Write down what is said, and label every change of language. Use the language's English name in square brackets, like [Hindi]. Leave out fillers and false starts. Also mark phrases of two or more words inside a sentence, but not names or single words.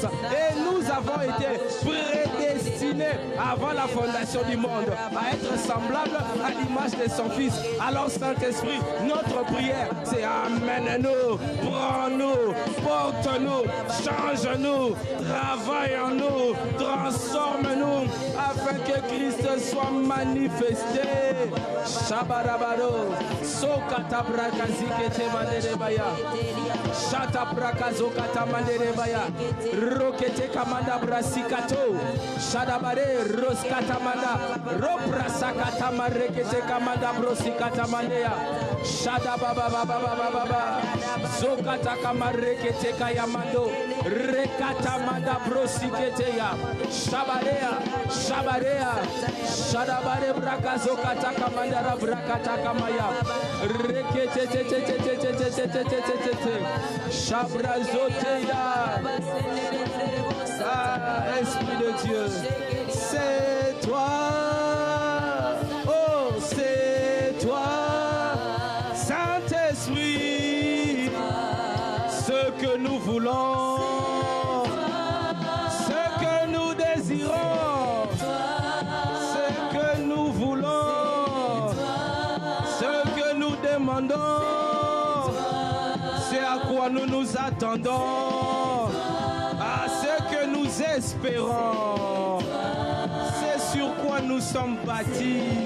[French] Et nous avons été prédestinés avant la fondation du monde à être semblables à l'image de son Fils. Alors Saint-Esprit, notre prière, c'est amène-nous, prends-nous, porte-nous, change-nous, travaille en nous, transforme-nous afin que Christ soit manifesté. Shabarabaro, Sokata Brakazikete Manderebaya, Shata Brakazoka Manderebaya, Rokete Kamanda Brasikato, Shadabare, Roskatamanda, Robrasakata Marekete Kamanda Brosikata Mandea, Shadababa Baba, Zokata Kamarekete Kayamando, Rekata Manda Brosiketeya, Shabarea, Shadabare Brakazokata Kamanda Brakata Kamaya, Rekete Shabrazoteya. Ah, Esprit de Dieu, c'est toi, oh c'est toi, Saint-Esprit, ce que nous voulons, ce que nous désirons, ce que nous voulons, ce que nous demandons, c'est à quoi nous nous attendons, à ce que nous espérons, c'est sur quoi nous sommes bâtis,